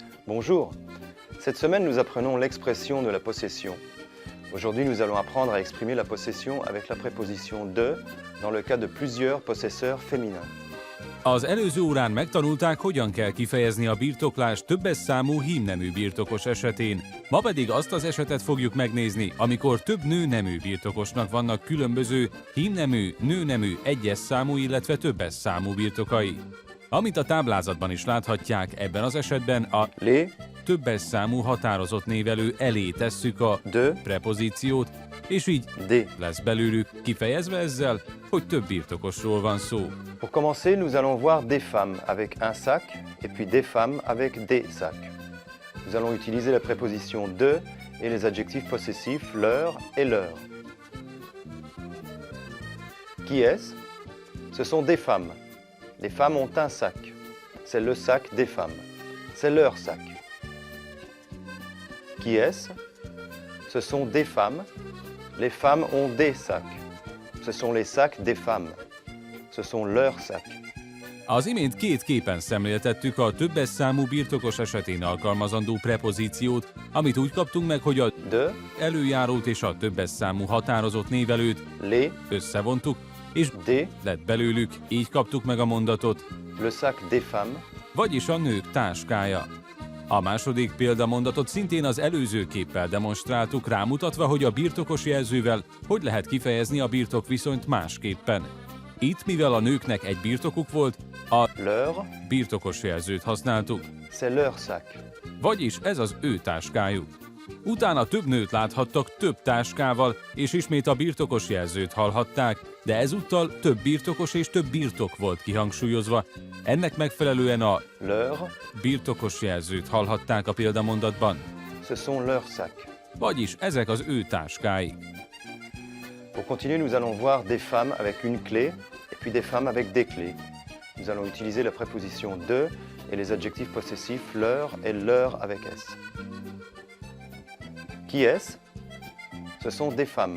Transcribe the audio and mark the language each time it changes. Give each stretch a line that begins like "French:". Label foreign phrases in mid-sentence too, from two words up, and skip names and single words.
French: Bonjour. Cette semaine, nous apprenons l'expression de la possession. Aujourd'hui, nous allons apprendre à exprimer la possession avec la préposition de dans le cas de plusieurs possesseurs féminins.
Hungarian: Az előző órán megtanulták, hogyan kell kifejezni a birtoklást többes számú hímnemű birtokos esetén. Ma pedig azt az esetet fogjuk megnézni, amikor több nőnemű birtokosnak vannak különböző hímnemű, nőnemű, egyes számú, illetve többes számú birtokai. Amit a táblázatban is láthatják, ebben az esetben a Les, többes számú határozott névelő elé tesszük a de, prepozíciót, és így des. lesz belőlük, kifejezve ezzel, hogy több birtokosról van szó.
French: Pour commencer, nous allons voir des femmes avec un sac et puis des femmes avec des sacs. Nous allons utiliser la préposition de et les adjectifs possessifs leur et leur. Qui est-ce? Ce sont des femmes. Les femmes ont un sac. C'est le sac des femmes. C'est leur sac. Qui est-ce? Ce sont des femmes. Les femmes ont des sacs. Ce sont les sacs des femmes. Ce sont leurs sacs.
Hungarian: Az imént két képen szemléltettük a többes számú birtokos esetén alkalmazandó prepozíciót, amit úgy kaptunk meg, hogy a De, előjárót és a többes számú határozott névelőt les, összevontuk, és des, lett belőlük, így kaptuk meg a mondatot,
French: le sac des femmes,
Hungarian: vagyis a nők táskája. A második példamondatot szintén az előző képpel demonstráltuk, rámutatva, hogy a birtokos jelzővel hogy lehet kifejezni a birtokviszonyt másképpen. Itt, mivel a nőknek egy birtokuk volt, a leur, birtokos jelzőt használtuk,
French: c'est leur sac.
Hungarian: vagyis ez az ő táskájuk. Utána több nőt láthattak több táskával, és ismét a birtokos jelzőt hallhatták, de ezúttal több birtokos és több birtok volt kihangsúlyozva. Ennek megfelelően a Leur, birtokos jelzőt hallhatták a példamondatban,
French: ce sont leurs sacs.
Hungarian: vagyis ezek az ő táskáik.
French: Pour continuer, nous allons voir des femmes avec une clé et puis des femmes avec des clés. Nous allons utiliser la préposition de et les adjectifs possessifs leur et leur avec S. Qui est-ce? Ce sont des femmes.